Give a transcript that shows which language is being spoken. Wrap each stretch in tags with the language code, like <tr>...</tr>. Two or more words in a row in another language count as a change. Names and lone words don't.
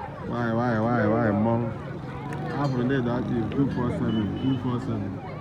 <en>Why, why, why, why,</en> <ig>mmọnwụ? Afro ndị dị active, two four seven, two four seven.</ig>